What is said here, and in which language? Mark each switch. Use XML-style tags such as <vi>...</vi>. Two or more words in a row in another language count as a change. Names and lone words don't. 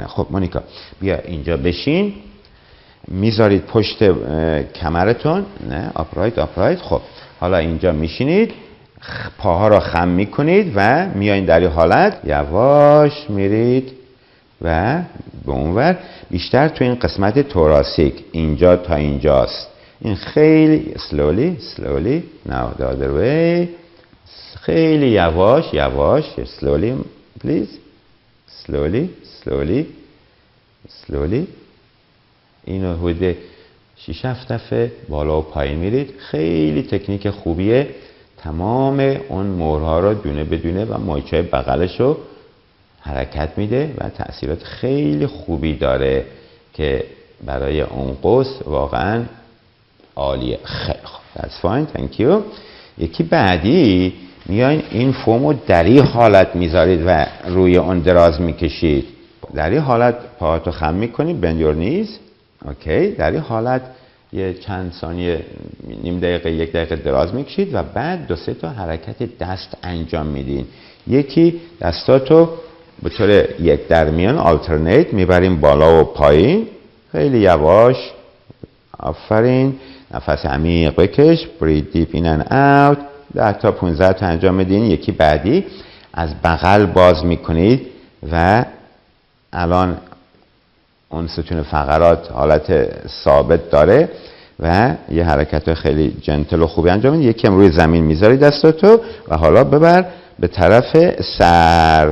<fa>خب مونیکا بیا اینجا بشین، میذارید پشت کمرتون، نه آپرایت. خب حالا اینجا میشینید، پاها رو خم میکنید و میایین در این حالت، یواش میرید و به اونور، بیشتر تو این قسمت توراسیک اینجا تا اینجاست. این خیلی</fa> <en>slowly now the other way،</en> <fa>خیلی یواش</fa> <en>slowly please، slowly.</en> <fa>اینو حدود 6-7 دفعه بالا و پایین میرید. خیلی تکنیک خوبیه، تمام اون مهرها رو دونه بدونه و مایچه بغلش رو حرکت میده و تأثیرات خیلی خوبی داره که برای اون قوس واقعا عالیه. خیلی خوب،</fa> <en>that's fine, thank you.</en> <fa>یکی بعدی میاین این فوم رو در این حالت میذارید و روی اون دراز میکشید. در این حالت پاهاتو خم میکنید،</fa> <en>bend your knees.</en> <fa>اوکی، در این حالت یه چند ثانیه، نیم دقیقه، 1 دقیقه دراز میکشید و بعد 2-3 تا حرکت دست انجام میدین. یکی دستاتو به طور یک درمیان آلترنیت میبریم بالا و پایین، خیلی یواش. آفرین. نفس عمیق بکش،</fa> <en>breathe deep in and out.</en> <fa>10 تا 15 تا انجام میدین. یکی بعدی از بغل باز میکنید و الان اون ستون فقرات حالت ثابت داره و یه حرکت خیلی جنتل و خوبی انجام میدید. یکی هم روی زمین میذاری دستاتو و حالا ببر به طرف سر.</fa>